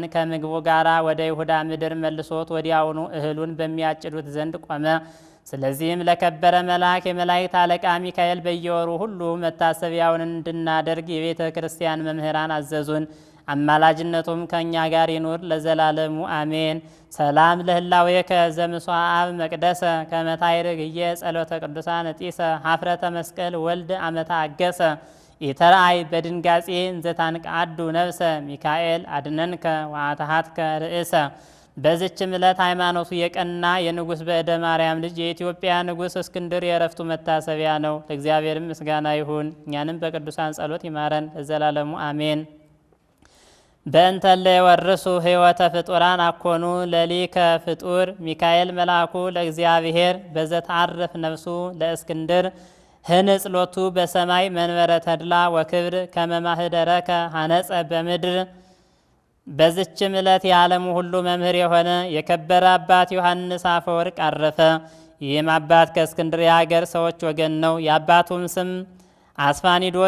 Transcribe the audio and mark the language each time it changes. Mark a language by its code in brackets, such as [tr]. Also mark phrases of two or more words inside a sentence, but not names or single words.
[am] ከምግቡ ጋር ወደ ይሁዳ ምድር መልሶት ወዲያውኑ እህሉን በሚያጭዱት ዘንድ ቆመ። ስለዚህም ለከበረ መልአክ የመላእክት አለቃ ሚካኤል በየወሩ ሁሉ መታሰቢያውን እንድናደርግ የቤተ ክርስቲያን መምህራን አዘዙን። አማላጅነቱም ከእኛ ጋር ይኑር ለዘላለሙ አሜን። ሰላም [gez] ለህላዌከ ዘምስዋዕ መቅደሰ ከመታይርግየ ጸሎተ ቅዱሳን ጢሰ ሀፍረተ መስቀል ወልድ አመታ አገሰ ኢተርአይ በድንጋጼ እንዘታንቃዱ ነፍሰ ሚካኤል አድነንከ ወአታሃትከ ርእሰ። [am] በዚችም ዕለት ሃይማኖቱ የቀና የንጉሥ በእደ ማርያም ልጅ የኢትዮጵያ ንጉሥ እስክንድር የዕረፍቱ መታሰቢያ ነው። ለእግዚአብሔርም ምስጋና ይሁን፣ እኛንም በቅዱሳን ጸሎት ይማረን ለዘላለሙ አሜን። [gez] በእንተለ የወርሱ ሕይወተ ፍጡራን አኮኑ ለሊከ ፍጡር ሚካኤል መልአኩ ለእግዚአብሔር በዘተዓርፍ ነፍሱ ለእስክንድር ህንጽሎቱ በሰማይ መንበረ ተድላ ወክብር ከመማህደረከ ሀነጸ በምድር። [am] በዝችም ዕለት የዓለሙ ሁሉ መምህር የሆነ የከበረ አባት ዮሐንስ አፈወርቅ አረፈ። ይህም አባት ከእስክንድርያ ሀገር ሰዎች ወገን ነው። የአባቱም ስም አስፋኒዶስ